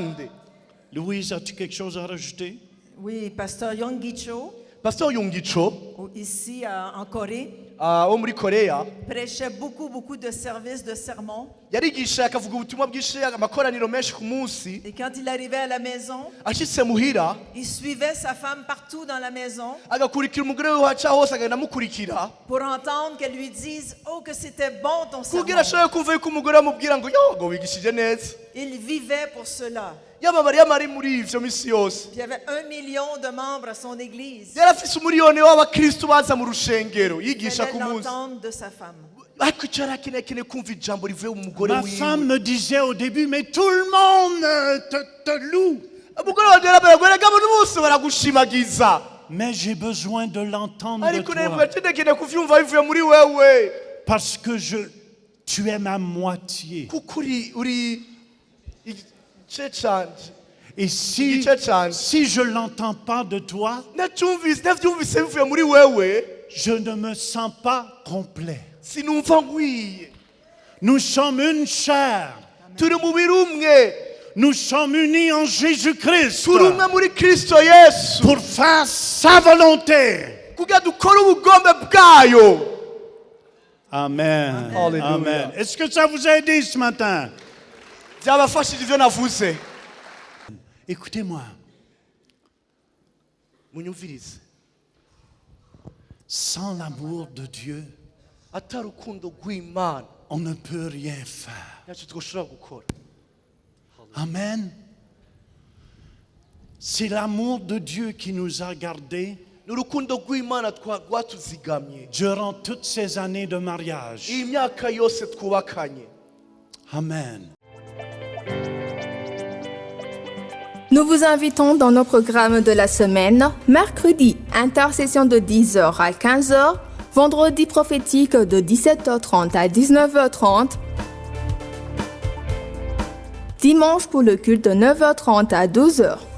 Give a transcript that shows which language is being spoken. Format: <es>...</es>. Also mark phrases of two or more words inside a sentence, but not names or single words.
<fr>Louise, as-tu quelque chose à rajouter? Oui, pasteur Yonggi Cho. Pasteur Yonggi Cho. ici en Corée,</fr> <rn>wo muri Korea</rn> <fr>prêchait beaucoup de services de sermons.</fr> <rn>yarigisha akavuga ubutumwa bwinshi amakoraniro menshi ku munsi.</rn> <fr>Et quand il arrivait à la maison,</fr> <rn>ashitse muhira</rn> <fr>il suivait sa femme partout dans la maison</fr> <rn>agakurikira umugore we haca hose agenda amukurikira</rn> <fr>pour entendre qu'elle lui dise « Oh, que c'était bon ton sermon</fr> <rn>kugira ashobore kumva yuko umugore amubwira ngo yo ngo wigishije neza. »</rn> <fr>Il vivait pour cela.</fr> <rn>yababariye amari muri ivyo misi yose.</rn> <fr>Il y avait 1 million de membres à son église.</fr> <rn>yari afise umuriyoni w'abakristo baza mu rushengero</rn> <fr>Il</fr> <rn>yigisha ku</rn> <fr>fallait</fr> <rn>munsi.</rn> <fr>l'entendre de sa femme.</fr> <rn>ariko icyo yari akeneye kumva ijambo rivuye mu mugore</rn> <fr>Ma</fr> <rn>wiwe.</rn> <fr>femme me disait au début, mais tout le monde te loue.</fr> <rn>umugore wanjye yarabwiraga ngo abantu bose baragushimagiza.</rn> <fr>Mais j'ai besoin de l'entendre de</fr> <rn>ariko nawe</rn> <fr>toi.</fr> <rn>ndakeneye kuvyumva bivuye muri wewe.</rn> <fr>Parce que tu es ma moitié.</fr> <rn>kuko uri igice canje.</rn> <fr>Et si je ne l'entends pas de toi,</fr> <rn>navyumvise bivuye muri wewe,</rn> <fr>je ne me sens pas complet.</fr> <rn>sinumva nkwiye.</rn> <fr>Nous sommes une chair.</fr> <rn>turi umubiri umwe.</rn> <fr>Nous sommes unis en Jésus-Christ</fr> <rn>turi umwe muri Kristo Yesu.</rn> <fr>pour faire sa volonté.</fr> <rn>kugira dukore ubugombe bwayo.</rn> <fr>Amen. Alléluia. Amen. Est-ce que ça vous a aidé ce matin?</fr> <rn>byabafashije ivyo navuze.</rn> <fr>Écoutez-moi.</fr> <rn>munyumvirize.</rn> <fr>Sans l'amour de Dieu,</fr> <rn>atari urukundo rw'Imana</rn> <fr>on ne peut rien faire.</fr> <rn>ntacyo twoshobora gukora.</rn> <fr>Amen. C'est l'amour de Dieu qui nous a gardés</fr> <rn>ni urukundo rw'Imana rwatuzigamye</rn> <fr>durant toutes ces années de mariage.</fr> <rn>iyi myaka yose twubakanye.</rn> <fr>Amen. Nous vous invitons dans nos programmes de la semaine. Mercredi, intercession de 10h à 15h. Vendredi prophétique de 17h30 à 19h30. Dimanche pour le culte de 9h30 à 12h.</fr>